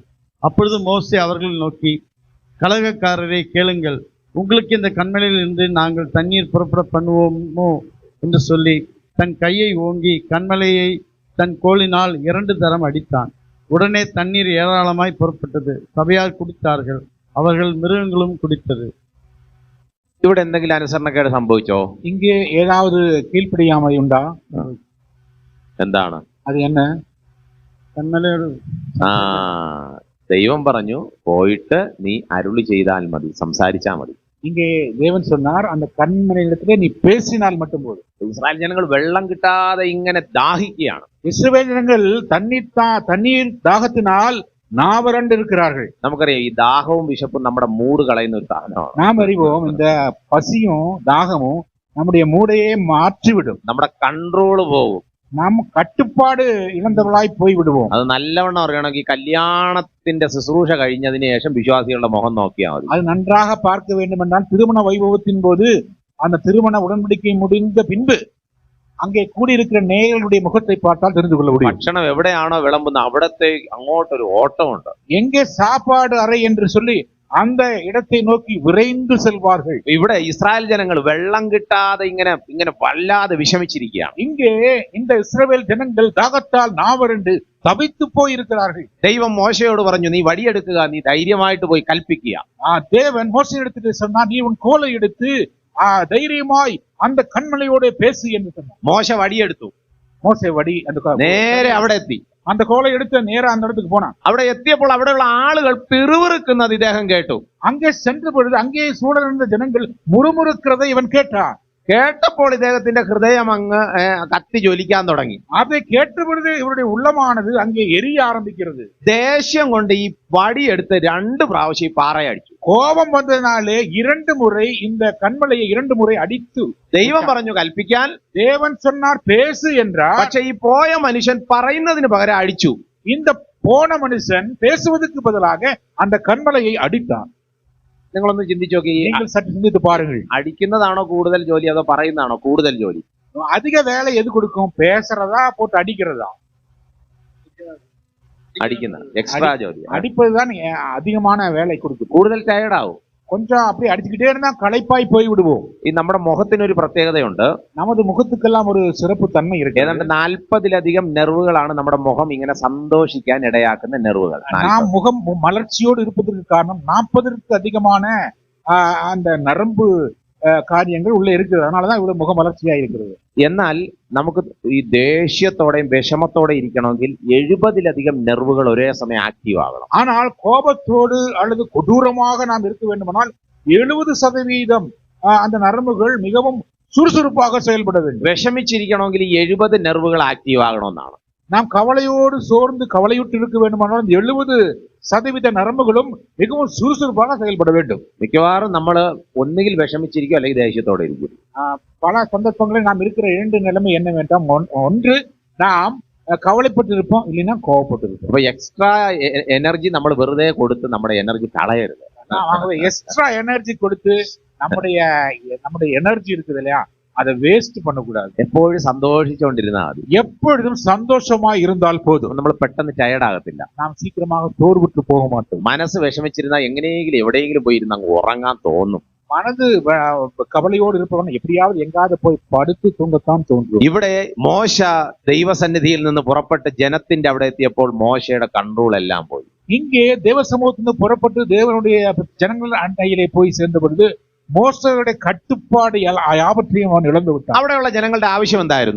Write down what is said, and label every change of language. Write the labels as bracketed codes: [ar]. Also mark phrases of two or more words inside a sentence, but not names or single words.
[ta] அப்பொழுது மோசே அவர்களை நோக்கி, கலகக்காரரை கேளுங்கள், உங்களுக்கு இந்த கண்மலையில் இருந்து நாங்கள் தண்ணீர் புறப்பட பண்ணுவோமோ என்று சொல்லி தன் கையை ஓங்கி கண்மலையை தன் கோலினால் 2 தரம் அடித்தான். உடனே தண்ணீர் ஏராளமாய் புறப்பட்டது. சபையார் குடித்தார்கள், அவர்கள் மிருகங்களும் குடித்தது. [ml] ഇവിടെ എന്തെങ്കിലും അനുസരണക്കേട് സംഭവിച്ചോ? [ta] இங்கே ஏதாவது கீழ்ப்படியாமை உண்டா? [ml] എന്താണ് [ta] அது என்ன? [ml] കന്മലയോട് ദൈവം പറഞ്ഞു, പോയിട്ട് നീ അരുളി ചെയ്താൽ മതി, സംസാരിച്ചാൽ മതി. [ta] இங்கே தேவன் சொன்னார், அந்த கண்மலையிடத்திலே நீ பேசினால் மட்டும் போதும். [ml] ഇസ്രായേൽ ജനങ്ങൾ വെള്ളം കിട്ടാതെ ഇങ്ങനെ ദാഹിക്കുകയാണ്. [ta] இஸ்ரவேல் ஜனங்கள் தண்ணீர் தாகத்தினால் நாவறண்டு இருக்கிறார்கள். [ml] നമുക്കറിയാം, ഈ ദാഹവും വിശപ്പും നമ്മുടെ മൂട് കളയുന്ന ഒരു സാധനമാണ്. [ta] நாம் அறிவோம், இந்த பசியும் தாகமும் நம்முடைய மூடையே மாற்றிவிடும். [ml] നമ്മുടെ കൺട്രോള് പോകും, [ta] நாம் கட்டுப்பாடு இழந்தவர்களாய் போய் விடுவோம். [ml] അത് നല്ലവണ്ണം അറിയണമെങ്കിൽ കല്യാണത്തിന്റെ ശുശ്രൂഷ കഴിഞ്ഞതിന് ശേഷം വിശ്വാസികളുടെ മുഖം നോക്കിയാൽ മതി. [ta] அது நன்றாக பார்க்க வேண்டும் என்றால் திருமண வைபவத்தின் போது அந்த திருமண உடன்படிக்கை முடிந்த பின்பு அங்கே கூடியிருக்கிற நேயர்களுடைய முகத்தை பார்த்தால் தெரிந்து கொள்ள முடியும். [ml] ഭക്ഷണം എവിടെയാണോ വിളമ്പുന്നത് അവിടത്തെ അങ്ങോട്ടൊരു ഓട്ടമുണ്ട്. [ta] எங்கே சாப்பாடு அறை என்று சொல்லி அந்த இடத்தை நோக்கி விரைந்து செல்வார்கள். [ml] ഇവിടെ ഇസ്രായേൽ ജനങ്ങൾ വെള്ളം കിട്ടാതെ ഇങ്ങനെ വല്ലാതെ വിഷമിച്ചിരിക്കുകയാണ്. [ta] இங்கே இந்த இஸ்ரவேல் ஜனங்கள் தாகத்தால் நாவறண்டு தவித்து போய் இருக்கிறார்கள். [ml] ദൈവം മോശയോട് പറഞ്ഞു, നീ വടിയെടുക്കുക, നീ ധൈര്യമായിട്ട് പോയി കൽപ്പിക്കുക. [ta] தேவன் மோசே எடுத்துட்டு சொன்னா, நீ உன் கோலை எடுத்து தைரியமாய் அந்த கண்மலையோட பேசு என்று சொன்னார். [ml] മോശ വടിയെടുത്തു, [ta] மோசே வடி அந்த [ml] നേരെ അവിടെ എത്തി. [ta] அந்த கோலை எடுத்து நேரா அந்த இடத்துக்கு போனான். [ml] അവിടെ എത്തിയപ്പോൾ അവിടെയുള്ള ആളുകൾ പിറുവിറുക്കുന്നത് ഇദ്ദേഹം കേട്ടു. [ta] அங்கே சென்ற பொழுது அங்கே சூழலிருந்த ஜனங்கள் முறுமுறுக்கிறதை இவன் கேட்டான். [ml] കേട്ടപ്പോൾ ഇദ്ദേഹത്തിന്റെ ഹൃദയം അങ്ങ് കത്തി ജ്വലിക്കാൻ തുടങ്ങി. [ta] அதை கேட்ட பொழுது இவருடைய உள்ளமானது அங்கே எரிய ஆரம்பிக்கிறது. [ml] ദേഷ്യം കൊണ്ട് ഈ വടിയെടുത്ത് 2 പ്രാവശ്യം പാറയടിച്ചു. [ta] கோபம் வந்ததினாலே 2 முறை இந்த கண்மலையை 2 முறை அடித்து. [ml] ദൈവം പറഞ്ഞു കൽപ്പിക്കാൻ, [ta] தேவன் சொன்னார் பேசு என்றார். [ml] പക്ഷെ ഈ പോയ മനുഷ്യൻ പറയുന്നതിന് പകരം അടിച്ചു. [ta] இந்த போன மனுஷன் பேசுவதற்கு பதிலாக அந்த கண்மலையை அடித்தான். [ml] നിങ്ങളൊന്ന് ചിന്തിച്ചു നോക്കി, [ta] நீங்கள் சற்று சிந்தித்து பாருங்கள். [ml] അടിക്കുന്നതാണോ കൂടുതൽ ജോലി അതോ പറയുന്നതാണോ കൂടുതൽ ജോലി? [ta] அதிக வேலை எது கொடுக்கும், பேசுறதா போட்டு அடிக்கிறதா? [ml] അടിക്കുന്ന എക്സ്ട്രാ ജോലി [ta] அடிப்பதுதான் அதிகமான வேலை கொடுக்குது. [ml] കൂടുതൽ ടയർഡാവും. [ta] கொஞ்சம் அப்படி அடிச்சுக்கிட்டே இருந்தா களைப்பாய் போய் விடுவோம். [ml] ഈ നമ്മുടെ മുഖത്തിനൊരു പ്രത്യേകതയുണ്ട്. [ta] நமது முகத்துக்கெல்லாம் ஒரு சிறப்பு தன்மை இருக்கு. [ml] ഏതാണ്ട് 40-ലധികം നെർവുകളാണ് നമ്മുടെ മുഖം ഇങ്ങനെ സന്തോഷിക്കാൻ ഇടയാക്കുന്ന നെർവുകൾ. [ta] நாம் முகம் மலர்ச்சியோடு இருப்பதற்கு காரணம் 40ற்கு அதிகமான அந்த நரம்பு [ml] കാര്യങ്ങൾ ഉള്ളിൽ [ta] இருக்குது. அதனாலதான் இவ்வளவு முக மலர்ச்சியா இருக்கிறது. [ml] എന്നാൽ നമുക്ക് ഈ ദേഷ്യത്തോടെയും വിഷമത്തോടെ ഇരിക്കണമെങ്കിൽ 70-ലധികം നെർവുകൾ ഒരേ സമയം ആക്റ്റീവ് ആകണം. [ta] ஆனால் கோபத்தோடு அல்லது கொடூரமாக நாம் இருக்க வேண்டுமானால் 70% அந்த நரம்புகள் மிகவும் சுறுசுறுப்பாக செயல்பட வேண்டும். [ml] വിഷമിച്ചിരിക്കണമെങ്കിൽ ഈ 70 നെർവുകൾ ആക്റ്റീവ് ആകണമെന്നാണ്. [ta] நாம் கவலையோடு சோர்ந்து கவலையுற்று இருக்க வேண்டுமானால் 70% நரம்புகளும் மிகவும் சுறுசுறுப்பாக செயல்பட வேண்டும். [ml] മിക്കവാറും നമ്മൾ ഒന്നുകിൽ വിഷമിച്ചിരിക്കും അല്ലെങ്കിൽ ദേഷ്യത്തോടെ ഇരിക്കും. [ta] பல சந்தர்ப்பங்களில் நாம் இருக்கிற 2 நிலைமை என்னவென்றால், ஒன்று நாம் கவலைப்பட்டு இருப்போம், இல்லைன்னா கோவப்பட்டு இருப்போம். [ml] അപ്പൊ [en] extra energy [ml] നമ്മൾ വെറുതെ കൊടുത്ത് നമ്മുടെ എനർജി കളയരുത്. [ta] ஆகவே [en] extra energy [ta] கொடுத்து நம்முடைய எனர்ஜி இருக்குது இல்லையா, அதை வேஸ்ட் பண்ணக்கூடாது. [ml] എപ്പോഴും സന്തോഷിച്ചുകൊണ്ടിരുന്നാൽ മതി. [ta] எப்பொழுதும் சந்தோஷமா இருந்தால் போதும். [ml] നമ്മൾ പെട്ടെന്ന് ടയർഡ് ആകത്തില്ല. [ta] நாம் சீக்கிரமாக சோர்வுற்று போக மாட்டோம். [ml] മനസ്സ് വിഷമിച്ചിരുന്നാൽ എങ്ങനെയെങ്കിലും എവിടെയെങ്കിലും പോയി ഇരുന്ന് അങ്ങ് ഉറങ്ങാൻ തോന്നും. [ta] மனது கவலையோடு இருப்பவன் எப்படியாவது எங்காவது போய் படுத்து தூங்கத்தான் தோன்றும். [ml] ഇവിടെ മോശ ദൈവസന്നിധിയിൽ നിന്ന് പുറപ്പെട്ട് ജനത്തിന്റെ അവിടെ എത്തിയപ്പോൾ മോശയുടെ കൺട്രോൾ എല്ലാം പോയി. [ta] இங்கே தேவ சமூகத்திலிருந்து புறப்பட்டு தேவனுடைய ஜனங்கள் அண்டையிலே போய் சேர்ந்த பொழுது மோசேயுடைய கட்டுப்பாடு யாவற்றையும் அவன் இழந்து விட்டான். [ml] അവിടെയുള്ള ജനങ്ങളുടെ ആവശ്യം എന്തായിരുന്നു?